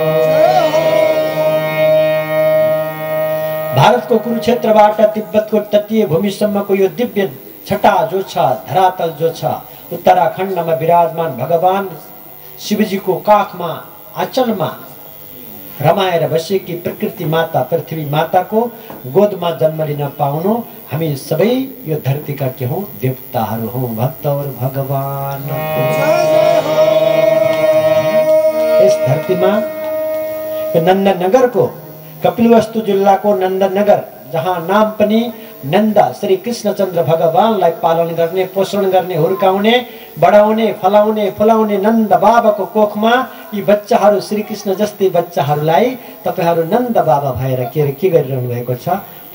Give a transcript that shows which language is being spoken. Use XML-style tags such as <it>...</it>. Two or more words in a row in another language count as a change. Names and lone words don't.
<ne>भारतको कुरुक्षेत्रबाट तिब्बतको तटीय भूमिसम्मको यो दिव्य छटा जो छ, धरातल जो छ, उत्तराखण्डमा विराजमान भगवान शिवजीको काखमा आँचलमा रमाएर बसेकी प्रकृति माता पृथ्वी माताको गोदमा जन्म लिन पाउनु हामी सबै यो धरतीका के हौं? देवताहरू हौं।</ne> <hi>भक्त और भगवान इस</hi> <ne>धरतीमा नन्दनगरको कपिलवस्तु जिल्लाको नन्दनगर जहाँ नाम पनि नन्द श्री कृष्णचन्द्र भगवानलाई पालन गर्ने, पोषण गर्ने, हुर्काउने, बढाउने, फलाउने, फुलाउने नन्द बाबाको कोखमा यी बच्चाहरू श्री कृष्ण जस्तै बच्चाहरूलाई तपाईहरु नन्द बाबा भएर के गरिरहनु भएको छ?</ne>